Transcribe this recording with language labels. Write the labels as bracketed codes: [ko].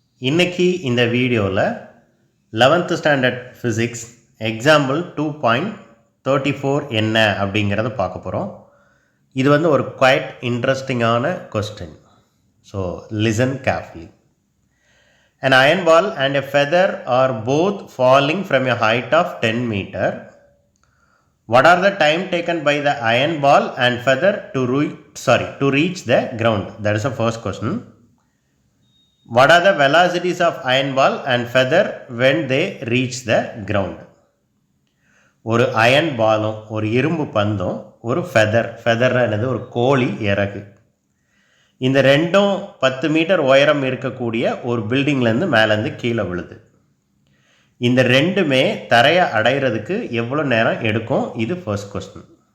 [ta] இன்றைக்கி இந்த வீடியோவில் 11th ஸ்டாண்டர்ட் ஃபிசிக்ஸ் எக்ஸாம்பிள் 2.34 என்ன அப்படிங்கிறத பார்க்க போகிறோம். இது ஒரு குவைட் இன்ட்ரெஸ்டிங்கான question. [en] So listen carefully. An iron ball and a feather are both falling from a height of 10 meter. What are the time taken by the iron ball and feather to reach the ground? That is the first question. What are the velocities of iron ball and feather when they reach the ground? [ta] ஒரு iron பாலும் ஒரு இரும்பு பந்தும் ஒரு feather என்னது ஒரு கோழி இறகு, இந்த ரெண்டும் 10 மீட்டர் உயரம் இருக்கக்கூடிய ஒரு பில்டிங்லேருந்து மேலேருந்து கீழே விழுது. இந்த ரெண்டுமே தரையை அடைகிறதுக்கு எவ்வளோ நேரம் எடுக்கும்? இது ஃபர்ஸ்ட் கொஸ்டின்.